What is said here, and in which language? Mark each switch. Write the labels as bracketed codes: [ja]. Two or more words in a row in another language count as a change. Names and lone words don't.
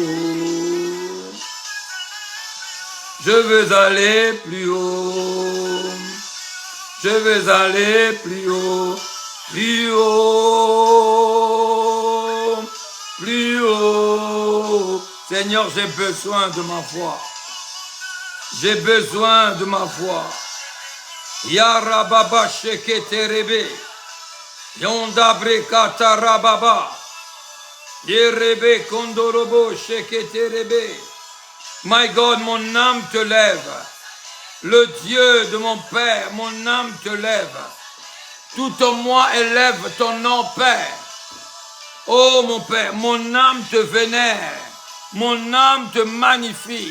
[fr] Je veux aller plus haut, je veux aller plus haut, plus haut, plus haut. Seigneur, j'ai besoin de ma foi. J'ai besoin de ma foi. Yarababa sheketerebe, yondabre katarababa, yerebe kondorobo sheketerebe. [en] My God, [fr] mon âme te lève. Le Dieu de mon Père, mon âme te lève. Tout en moi élève ton nom, Père. Oh mon Père, mon âme te vénère. Mon âme te magnifie.